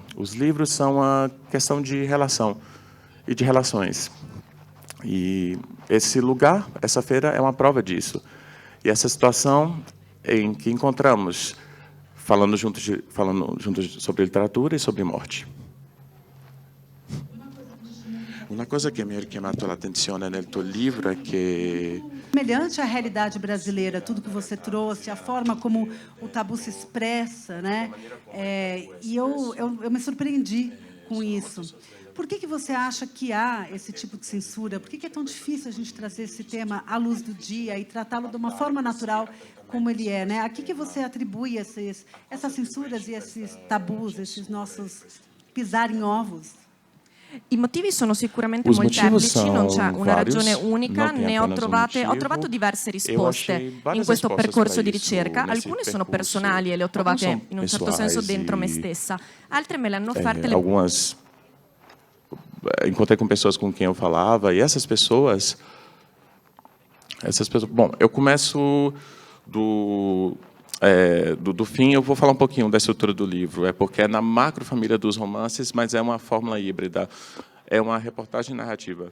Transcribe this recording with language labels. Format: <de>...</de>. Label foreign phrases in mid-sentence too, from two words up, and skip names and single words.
<pt>Os livros são uma questão de relação e de relações. E esse lugar, essa feira, é uma prova disso. E essa situação em que encontramos, falando juntos sobre literatura e sobre morte. Uma coisa que</pt> <it>mi ha richiamato l'attenzione nel tuo</it> <pt>livro é que semelhante à realidade brasileira, tudo que você trouxe, a forma como o tabu se expressa, né? E eu me surpreendi com isso. Por que você acha que há esse tipo de censura? Por que é tão difícil a gente trazer esse tema à luz do dia e tratá-lo de uma forma natural como ele é, né? A que você atribui essas censuras e esses tabus, esses nossos pisar em ovos?</pt> <it>I motivi sono sicuramente molteplici, non c'è una ragione unica, ne ho trovato diverse risposte in questo percorso di ricerca. Alcune sono personali e le ho trovate in un certo senso dentro me stessa, altre me le hanno offerte</it> <pt>encontrei com pessoas com quem eu falava, e essas pessoas, bom, eu começo do fim, eu vou falar um pouquinho da estrutura do livro, porque é na macrofamília dos romances, mas é uma fórmula híbrida, é uma reportagem narrativa.</pt>